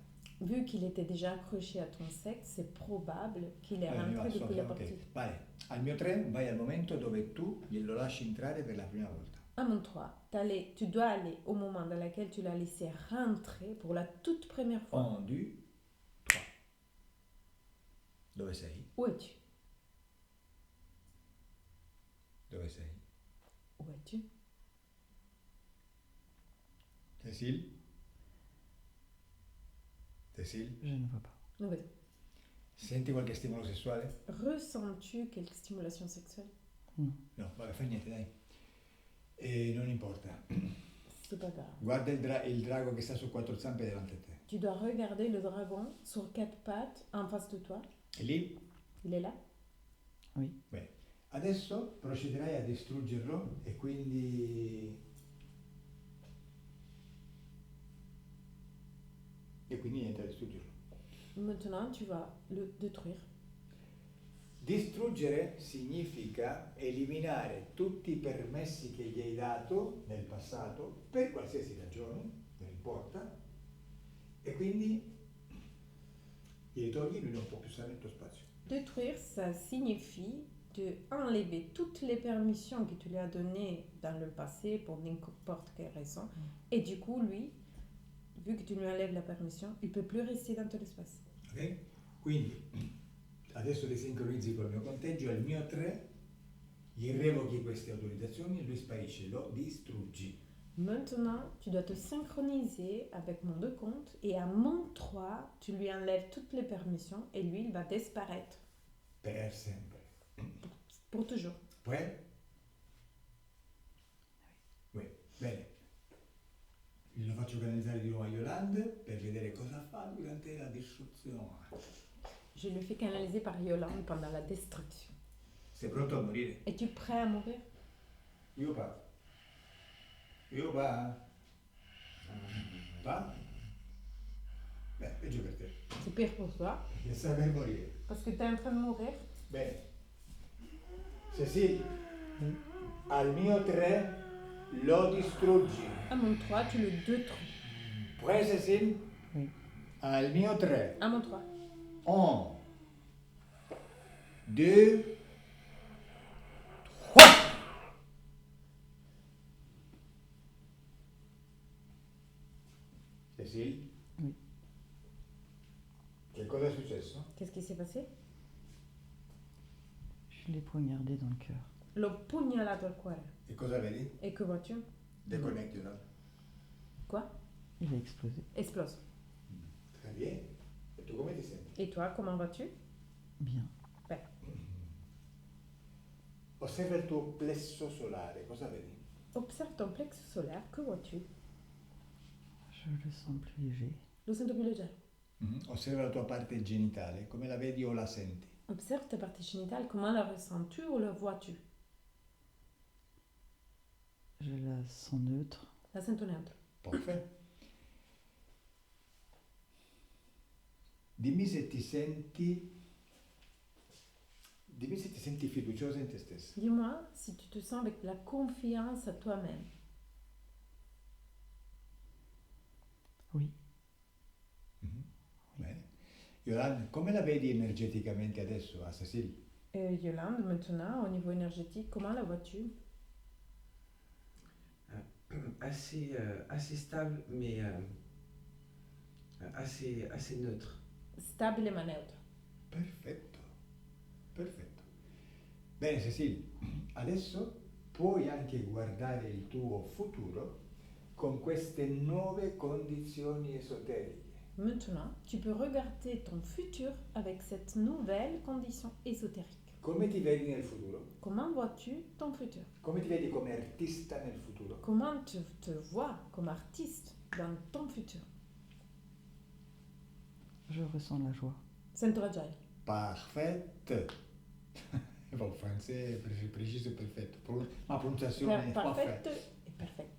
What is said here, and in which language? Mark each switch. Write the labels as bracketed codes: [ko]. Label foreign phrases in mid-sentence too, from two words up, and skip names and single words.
[fr] Vu qu'il était déjà accroché à ton sexe, c'est probable qu'il est rentré depuis la partie. [it] Ok, vai, al mio 3 vai al momento dove tu glielo lasci entrare per la prima volta. [fr] À mon 3, tu dois aller au moment dans lequel tu l'as laissé rentrer pour la toute première fois. 1, 2, 3. [it] Dove sei? [fr] Où es-tu? [it] Dove sei? [fr] Où es-tu? Cécile? Cécile? Je ne vois pas. Où es-tu? [it] Senti qualche stimolo sessuale? [fr] Ressens-tu quelque stimulation sexuelle? [it] No, vabbè, fa niente, dai. Non importa. [fr] C'est pas grave. [it] Guarda il drago che sta su 4 zampe davanti a te. [fr] Tu dois regarder le dragon sur 4 pattes en face de toi. [it] È lì? [fr] Il est là? Oui. [it] Bene. Adesso procederai a distruggerlo e quindi niente, a distruggerlo. [fr] Maintenant, tu vas le détruire. [it] Distruggere significa eliminare tutti i permessi che gli hai dato nel passato per qualsiasi ragione, non importa, e quindi glieli togli, lui non può più stare nel tuo spazio. [fr] Détruire, ça signifie de enlever toutes les permissions que tu lui as données dans le passé pour n'importe quelle raison. Et du coup, lui, vu que tu lui enlèves la permission, il ne peut plus rester dans ton espace. Ok? [it] Quindi adesso ti sincronizzi col mio conteggio, al mio 3 gli revochi queste autorizzazioni e lui sparisce, lo distruggi. [fr] Maintenant, tu dois te synchroniser avec mon 2 comptes et à mon 3, tu lui enlèves toutes les permissions et lui, il va disparaître. [it] Per sempre. [fr] Pour toujours. Prêt? Oui. [it] Bene. Lo faccio canalizzare di nuovo a Yolande per vedere cosa fa durante la distruzione. [fr] Je le fais canaliser par Yolande pendant la destruction. [it] Sei pronto a morire? [fr] Es-tu prêt à mourir? [it] Io va. Io va. Va? Beh, peggio per te. [fr] C'est pire pour toi, [it] Che stai per morire. [fr] parce que tu es en train de mourir. [it] Bene. Cécile, al mio 3 lo distruggi. [fr] À mon 3, tu le détruis. Prêt, Cécile? Oui. [it] Al mio 3. [fr] À mon 3. 1, 2, 3. Cécile? Oui. [it] Che cosa è successo? [fr] Qu'est-ce qui s'est passé? Je l'ai poignardé dans le cœur. [it] L'ho pugnalato al cuore. E cosa vedi? [fr] Et que vois-tu? Deconnected. Quoi? Il a explosé. Explose. Très bien. [it] E tu come ti senti? [fr] Et toi, comment vas-tu? Bien. [it] Osserva il tuo plesso solare, cosa vedi? [fr] Observe ton plexus solaire, que vois-tu? Je le sens plus léger. [it] Lo sento più leggero. Osserva la tua parte genitale, come la vedi o la senti? [fr] Observe ta partie génitale, comment la ressens-tu ou la vois-tu? Je la sens neutre. [it] La sento neutre. Perfetto. Dimmi se ti senti fiduciosa in te stessa. [fr] Dis-moi si tu te sens avec de la confiance à toi-même. Oui. [it] Yolande, come la vedi energeticamente adesso a Cécile? [fr] Et Yolande, maintenant, au niveau énergétique, comment la vois-tu? Assez stable, mais assez neutre. [it] Stabile ma neutra. Perfetto, perfetto. Bene Cécile, adesso puoi anche guardare il tuo futuro con queste nuove condizioni esoteriche. [fr] Maintenant, tu peux regarder ton futur avec cette nouvelle condition ésotérique. [it] Come ti vedi nel futuro? [fr] Comment vois-tu ton futur? [it] Come ti vedi come artista nel futuro? [fr] Comment tu te vois comme artiste dans ton futur? Je ressens la joie. [it] Sento la gioia. Perfetto. Bon, francese preciso e perfetto. Ma pronunciazione Perfetto e perfetta.